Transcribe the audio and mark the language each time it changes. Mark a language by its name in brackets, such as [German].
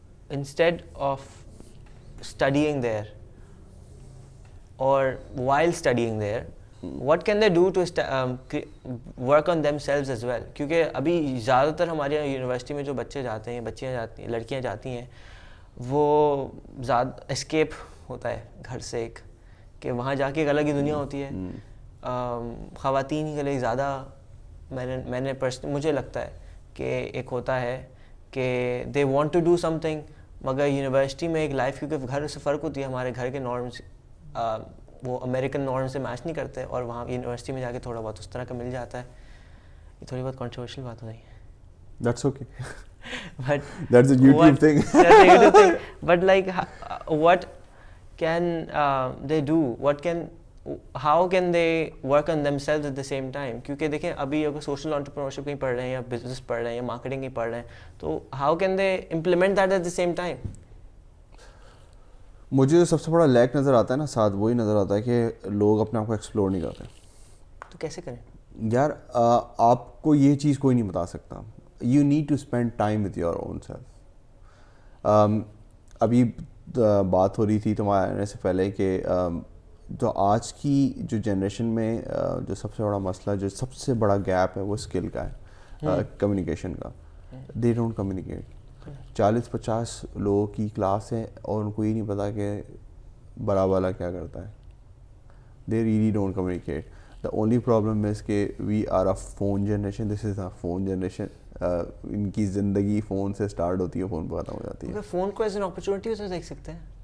[English] Instead of studying there or while studying there, what can they do to work on themselves as well? [Urdu] کیونکہ ابھی زیادہ تر ہمارے university میں جو بچے جاتے ہیں, بچیاں جاتی ہیں, لڑکیاں جاتی ہیں, وہ زیادہ اسکیپ ہوتا ہے گھر سے, ایک کہ وہاں جا کے ایک الگ ہی دنیا ہوتی ہے. خواتین کے لیے زیادہ میں نے مجھے لگتا ہے کہ ایک ہوتا ہے کہ [English] they want to do something, [Urdu] مگر یونیورسٹی میں ایک لائف, کیونکہ گھر سے فرق ہوتی ہے, ہمارے گھر کے نارمس وہ امریکن نارم سے میچ نہیں کرتے, اور وہاں یونیورسٹی میں جا کے تھوڑا بہت اس طرح کا مل جاتا ہے. یہ تھوڑی بہت کنٹروورشل بات ہو رہی ہے. [English] That's okay. But that's a YouTube thing. That's a YouTube thing. But like, what can they do? How can they work on themselves at the same time? [Urdu] کیونکہ دیکھیں ابھی اگر سوشل انٹرپرینورشپ کہیں پڑھ رہے ہیں یا بزنس پڑھ رہے ہیں یا مارکیٹنگ کہیں پڑھ رہے ہیں, تو [English] how can they implement that at the same time? [Urdu] مجھے جو سب سے بڑا لیک نظر آتا ہے نا ساتھ, وہی نظر آتا ہے کہ لوگ اپنے آپ کو ایکسپلور نہیں کرتے. تو کیسے کریں یار؟ آپ کو یہ چیز کوئی نہیں بتا سکتا. [English] You need to spend time with your own self. [Urdu] ابھی بات ہو رہی تھی تمہارے آنے سے پہلے کہ جو آج کی جو جنریشن میں جو سب سے بڑا مسئلہ, جو سب سے بڑا گیپ ہے, وہ اسکل کا ہے, کمیونیکیشن کا. [English] They don't communicate. [Urdu] 40-50 لوگوں کی کلاس ہے اور ان کو یہ نہیں پتا کہ بڑا والا کیا کرتا ہے. [English] They really don't communicate. The only problem is کہ we are a phone generation. This is a phone generation. [Urdu] ان کی زندگی فون سے اسٹارٹ ہوتی ہے, فون پہ ختم ہو جاتی ہے. فون کو ایز این اپرچونیٹی سے دیکھ سکتے ہیں